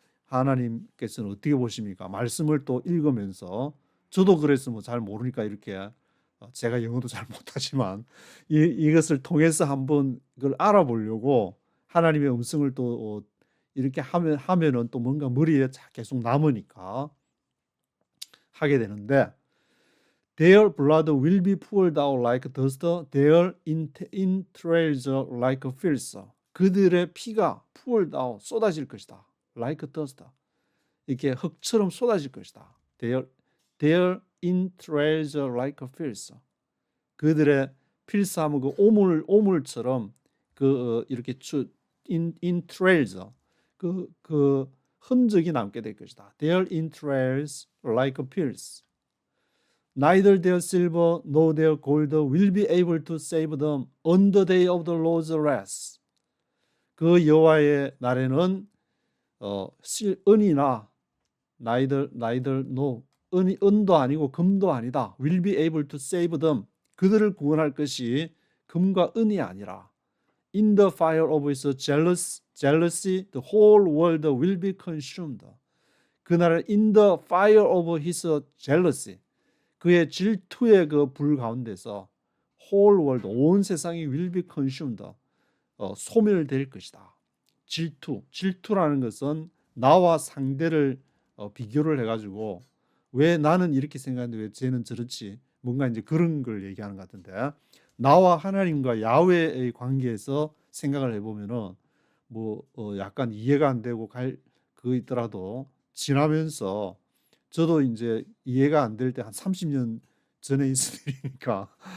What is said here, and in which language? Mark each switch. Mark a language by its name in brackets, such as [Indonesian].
[Korean] 하나님께서는 어떻게 보십니까? 말씀을 또 읽으면서 저도 그랬으면 잘 모르니까 이렇게 제가 영어도 잘 못하지만 이것을 통해서 한번 그걸 알아보려고 하나님의 음성을 또 이렇게 하면은 또 뭔가 머리에 계속 남으니까 하게 되는데 [English] Their blood will be poured out like dust, their entrails like filth. [Korean] 그들의 피가 [English] poured out [Korean] 쏟아질 것이다. [English] Like dust. [Korean] 이렇게 흙처럼 쏟아질 것이다. [English] Their entrails like filth. [Korean] 그들의 필사하면 그 오물처럼 이렇게 entrails 그 흔적이 남게 될 것이다. [English] Their entrails like filth. Neither their silver nor their gold will be able to save them on the day of the Lord's wrath. [Korean] 그 여호와의 날에는 은이나 neither no 은도 아니고 금도 아니다. [English] will be able to save them. [Korean] 그들을 구원할 것이 금과 은이 아니라 [English] in the fire of his jealousy the whole world will be consumed. [Korean] 그날은 [English] in the fire of his jealousy [Korean] 그의 질투의 그 불 가운데서 whole world 온 세상이 [English] will be consumed [Korean] 소멸될 것이다. 질투라는 것은 나와 상대를 비교를 해가지고 왜 나는 이렇게 생각하는데 왜 쟤는 저렇지 뭔가 이제 그런 걸 얘기하는 것 같은데 나와 하나님과 야훼의 관계에서 생각을 해보면은 뭐 약간 이해가 안 되고 그거 있더라도 지나면서 저도 이제 이해가 안 될 때 한 30년 전에 있은 일이니까